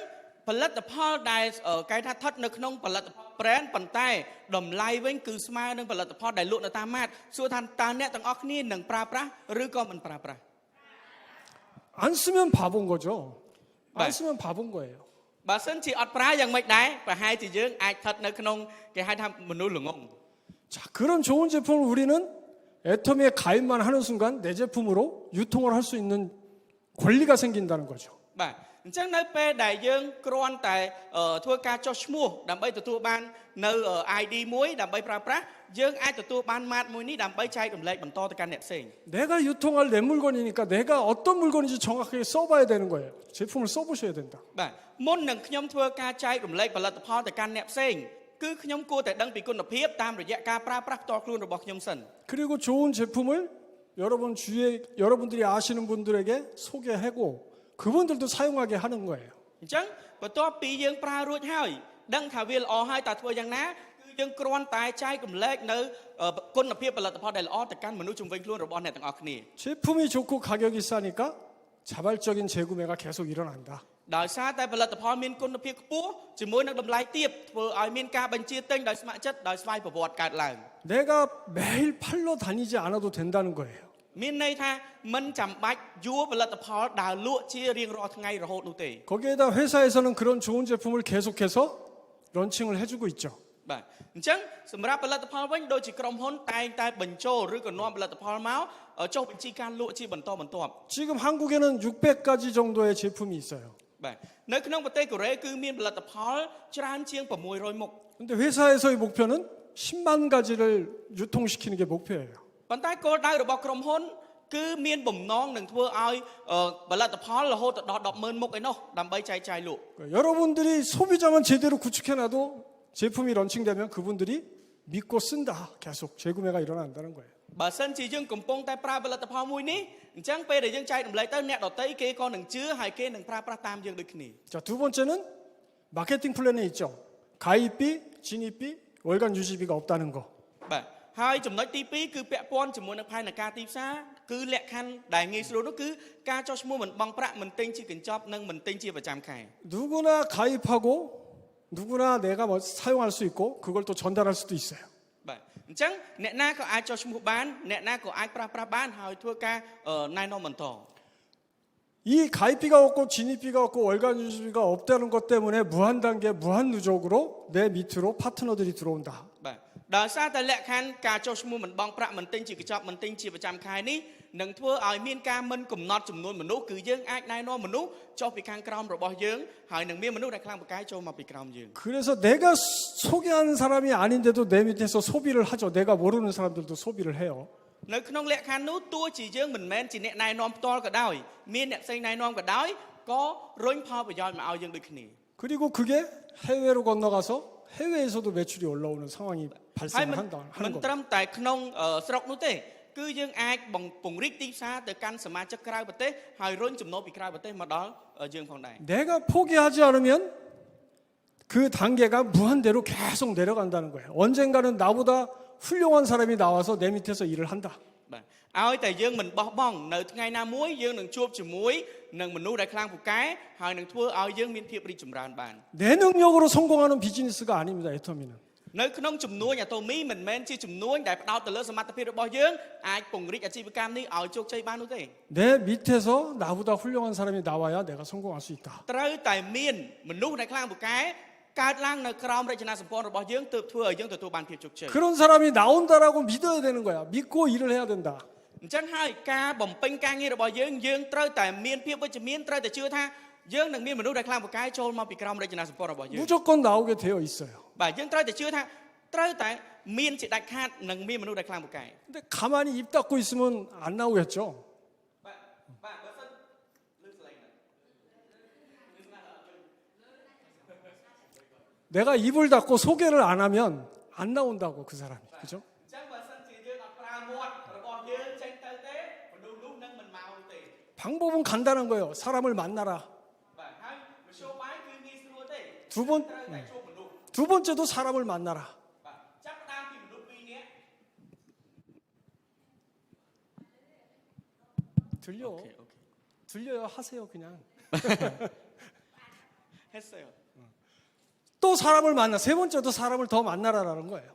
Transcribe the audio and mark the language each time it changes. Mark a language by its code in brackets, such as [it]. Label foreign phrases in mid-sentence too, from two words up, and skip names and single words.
[km] បាទអញ្ចឹងផលិតផលដែលគេថាថិតនៅក្នុងផលិតផល brand ប៉ុន្តែតម្លៃវិញគឺស្មើនឹងផលិតផលដែលលក់នៅតាមម៉ាតសួរថាតើអ្នកទាំងអស់គ្នានឹងប្រើប្រាស់ឬក៏មិនប្រើប្រាស់ [ko] 안 쓰면 바본 거죠. 안 네. 쓰면 바본 거예요. [km] បើសិនជាអត់ប្រើយ៉ាងម៉េចដែរប្រហែលជាយើងអាចថិតនៅក្នុងគេហៅថាមនុស្សល្ងង [ko] 자, 그런 좋은 제품을 우리는 애터미에 가입만 하는 순간 내 제품으로 유통을 할 수 있는 권리가 생긴다는 거죠. [km] បាទអញ្ចឹងនៅពេលដែលយើងគ្រាន់តែធ្វើការចុះឈ្មោះដើម្បីទទួលបាននៅ ID មួយដើម្បីប្រើប្រាស់យើងអាចទទួលបានម៉ាតមួយនេះដើម្បីចែករំលែកបន្តទៅកាន់អ្នកផ្សេង [ko] 내가 유통할 내 물건이니까 내가 어떤 물건인지 정확하게 써봐야 되는 거예요. 제품을 써보셔야 된다. [km] បាទមុននឹងខ្ញុំធ្វើការចែករំលែកផលិតផលទៅកាន់អ្នកផ្សេងគឺខ្ញុំគួរតែដឹងពីគុណភាពតាមរយៈការប្រើប្រាស់ផ្ទាល់ខ្លួនរបស់ខ្ញុំសិន [ko] 그리고 좋은 제품을 여러분 주위에 여러분들이 아시는 분들에게 소개하고 그분들도 사용하게 하는 거예요. [km] អញ្ចឹងបន្ទាប់ពីយើងប្រើរួចហើយដឹងថាវាល្អហើយតើធ្វើយ៉ាងណាគឺយើងគ្រាន់តែចែករំលែកនៅគុណភាពផលិតផលដែលល្អទៅកាន់មនុស្សជំនាញខ្លួនរបស់អ្នកទាំងអស់គ្នា [ko] 제품이 좋고 가격이 싸니까 자발적인 재구매가 계속 일어난다. [km] ដោយសារតែផលិតផលមានគុណភាពខ្ពស់ជាមួយនឹងតម្លៃទាបធ្វើឲ្យមានការបញ្ជាទិញដោយស្ម័គ្រចិត្តដោយស្វ័យប្រវត្តិកើតឡើង [ko] 내가 매일 팔러 다니지 않아도 된다는 거예요. [km] មានន័យថាមិនចាំបាច់យួរផលិតផលដើរលក់ជារៀងរាល់ថ្ងៃរហូតនោះទេ [ko] 거기에다 회사에서는 그런 좋은 제품을 계속해서 런칭을 해주고 있죠. [km] បាទអញ្ចឹងសម្រាប់ផលិតផលវិញដូចជាក្រុមហ៊ុនតែងតែបញ្ចូលឬក៏នាំផលិតផលមកចុះបញ្ជីការលក់ជាបន្តបន្ទាប់ [ko] 지금 한국에는 600가지 정도의 제품이 있어요. [km] បាទនៅក្នុងប្រទេសកូរ៉េគឺមានផលិតផលច្រើនជាង600មុខ [ko] 근데 회사에서의 목표는 10만 가지를 유통시키는 게 목표예요. [km] ប៉ុន្តែគោលដៅរបស់ក្រុមហ៊ុនគឺមានបំណងនឹងធ្វើឲ្យផលិតផលរហូតដល់ 10,000 មុខឯនោះដើម្បីចែកចាយលក់ [ko] 여러분들이 소비자만 제대로 구축해놔도 제품이 런칭되면 그분들이 믿고 쓴다. 계속 재구매가 일어난다는 거예요. [km] បើសិនជាយើងកំពុងតែប្រើផលិតផលមួយនេះអញ្ចឹងពេលដែលយើងចែករំលែកទៅអ្នកដទៃគេក៏នឹងជឿហើយគេនឹងប្រើប្រាស់តាមយើងដូចគ្នា [ko] 자, 두 번째는 마케팅 플랜에 있죠. 가입비, 진입비, 월간 유지비가 없다는 거. [km] បាទហើយចំណុចទី2គឺពាក់ព័ន្ធជាមួយនឹងផែនការទីផ្សារគឺលក្ខខណ្ឌដែលងាយស្រួលនោះគឺការចុះឈ្មោះមិនបង់ប្រាក់មិនទិញជាកញ្ចប់និងមិនទិញជាប្រចាំខែ [ko] 누구나 가입하고 누구나 내가 뭐 사용할 수 있고 그걸 또 전달할 수도 있어요. [km] បាទអញ្ចឹងអ្នកណាក៏អាចចុះឈ្មោះបានអ្នកណាក៏អាចប្រើប្រាស់បានហើយធ្វើការណែនាំបន្ត [ko] 이 가입비가 없고 진입비가 없고 월간 유지비가 없다는 것 때문에 무한단계 무한누적으로 내 밑으로 파트너들이 들어온다. [km] បាទដោយសារតែលក្ខខណ្ឌការចុះឈ្មោះមិនបង់ប្រាក់មិនទិញជាកញ្ចប់មិនទិញជាប្រចាំខែនេះនឹងធ្វើឲ្យមានការមិនកំណត់ចំនួនមនុស្សគឺយើងអាចណែនាំមនុស្សចុះពីខាងក្រោមរបស់យើងហើយនឹងមានមនុស្សដែលខ្លាំងពូកែចូលមកពីក្រោមយើង [ko] 그래서 내가 소개하는 사람이 아닌데도 내 밑에서 소비를 하죠. 내가 모르는 사람들도 소비를 해요. [km] នៅក្នុងលក្ខខណ្ឌនោះទោះជាយើងមិនមែនជាអ្នកណែនាំផ្ទាល់ក៏ដោយមានអ្នកផ្សេងណែនាំក៏ដោយក៏រុញផលប្រយោជន៍មកឲ្យយើងដូចគ្នា [ko] 그리고 그게 해외로 건너가서 해외에서도 매출이 올라오는 상황이 [km] ហើយមិន [ko] 발생한다 하는 [km] មិន [ko] 겁니다. [km] ត្រឹមតែក្នុងស្រុកនោះទេគឺយើងអាចពង្រីកទីផ្សារទៅកាន់សមាជិកក្រៅប្រទេសហើយរុញចំណូលពីក្រៅប្រទេសមកដល់យើងផងដែរ [ko] 내가 포기하지 않으면 그 단계가 무한대로 계속 내려간다는 거예요. 언젠가는 나보다 훌륭한 사람이 나와서 내 밑에서 일을 한다. [km] បាទឲ្យតែយើងមិនបោះបង់នៅថ្ងៃណាមួយយើងនឹងជួបជាមួយនឹងមនុស្សដែលខ្លាំងពូកែហើយនឹងធ្វើឲ្យយើងមានភាពរីកចម្រើនបាន [ko] 내 능력으로 성공하는 비즈니스가 아닙니다. 애터미는. [km] នៅក្នុងចំនួនអាតូមីមិនមែនជាចំនួនដែលផ្ដោតទៅលើសមត្ថភាពរបស់យើងអាចពង្រីកអាជីវកម្មនេះឲ្យជោគជ័យបាននោះទេ [ko] 내 밑에서 나보다 훌륭한 사람이 나와야 내가 성공할 수 있다. [km] ត្រូវតែមានមនុស្សដែលខ្លាំងពូកែកើតឡើងនៅក្រោមរចនាសម្ព័ន្ធរបស់យើងទើបធ្វើឲ្យយើងទទួលបានភាពជោគជ័យ [ko] 그런 사람이 나온다라고 믿어야 되는 거야. 믿고 일을 해야 된다. [km] អញ្ចឹងហើយការបំពេញការងាររបស់យើងត្រូវតែមានភាពវិជ្ជមានត្រូវតែជឿថាយើងនឹងមានមនុស្សដែលខ្លាំងពូកែចូលមកពីក្រោមរចនាសម្ព័ន្ធរបស់យើង [ko] 무조건 나오게 되어 있어요. [km] បាទយើងត្រូវតែជឿថាត្រូវតែមានជាដាច់ខាតនឹងមានមនុស្សដែលខ្លាំងពូកែ [ko] 근데 가만히 입 닫고 있으면 안 나오겠죠. [km] បាទបើសិនលើស្លេងណា [ko] 내가 입을 닫고 소개를 안 하면 안 나온다고 그 사람이. 그죠? [km] អញ្ចឹងបើសិនជាយើងអត់ប្រើមាត់របស់យើងចេញទៅទេមនុស្សនោះនឹងមិនមកទេ [ko] 방법은 간단한 거예요. 사람을 만나라. [km] បាទហើយមធ្យោបាយគឺងាយស្រួលទេ [ko] 두 번, [km] ត្រូវតែជួបមនុស្ស [ko] 두 번째도 사람을 만나라. [km] បាទចាប់ផ្ដើមពីមនុស្សពីរនាក់ [ko] 들려. [km] អូខេ [ko] 들려요. 하세요 그냥. 했어요. 또 사람을 만나. 세 번째도 사람을 더 만나라라는 거예요.